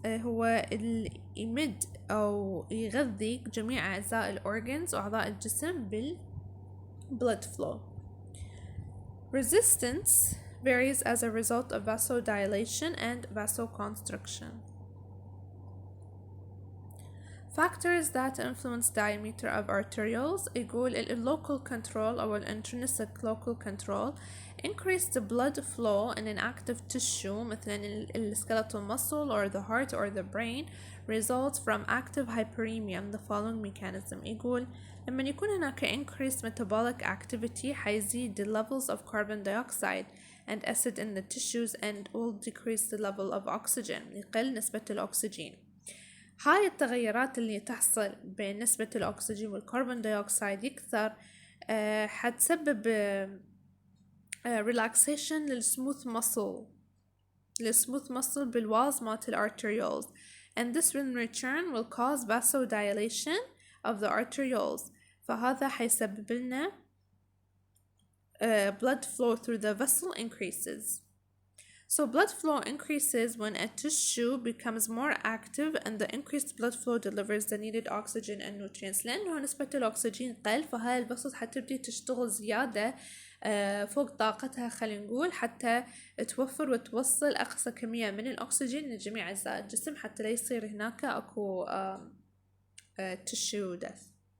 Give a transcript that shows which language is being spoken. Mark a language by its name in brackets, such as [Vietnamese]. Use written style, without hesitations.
[Arabic] هو يمد أو يغذي جميع أعضاء الأورجنز وأعضاء الجسم [English] blood flow. Resistance varies as a result of vasodilation and vasoconstriction. Factors that influence diameter of arterioles يقول local control أو intrinsic local control Increase the blood flow in an active tissue [Arabic] مثلا [English] skeletal muscle or the heart or the brain results from active hyperemia in the following mechanism. [Arabic] يقول لما يكون هناك [English] increased metabolic activity [Arabic] حيزيد [English] the levels of carbon dioxide and acid in the tissues and will decrease the level of oxygen. [Arabic] يقل نسبة الأكسجين. هاي التغيرات اللي تحصل بين نسبة الأكسجين والكربون دايوكسيد يكثر حتسبب relaxation للسموث muscle بالوالز مالت الارتريولز [English] and this in return will cause vasodilation of the arterioles. [Arabic] فهذا حيسبب لنا [English] blood flow through the vessel increases. So blood flow increases when a tissue becomes more active and the increased blood flow delivers the needed oxygen and nutrients. [Arabic] لأنه نسبة الأكسجين قل فهاي الفصل حتبدي تشتغل زيادة فوق طاقتها خلينا نقول حتى توفر وتوصل أقصى كمية من الأكسجين لجميع أجزاء الجسم حتى لا يصير هناك أكو tissue death.